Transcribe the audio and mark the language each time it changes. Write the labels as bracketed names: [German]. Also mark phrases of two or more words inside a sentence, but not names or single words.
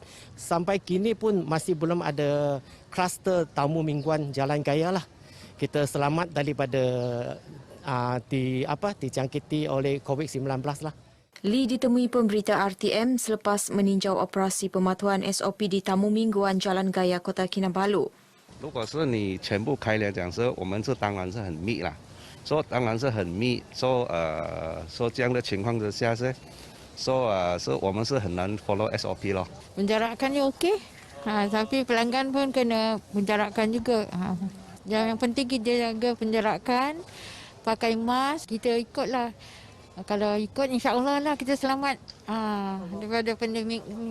[Malay] Sampai kini pun masih belum ada kluster tamu mingguan Jalan Gaya lah. Kita selamat daripada dijangkiti oleh COVID-19 lah. Lee ditemui pemberita RTM selepas meninjau operasi pematuhan SOP di Tamu Mingguan Jalan Gaya Kota Kinabalu. [Chinese] 如果是你全部开来讲说，我们这当然是很密啦，当然是很密，这样的情况之下是我们是很难 follow SOP 咯。 [Malay] Penjarakannya okey, tapi pelanggan pun kena penjarakan juga. Yang penting kita jaga penjarakan, pakai mask, kita ikutlah. Kalau ikut insya-Allah lah kita selamat daripada pandemik ni.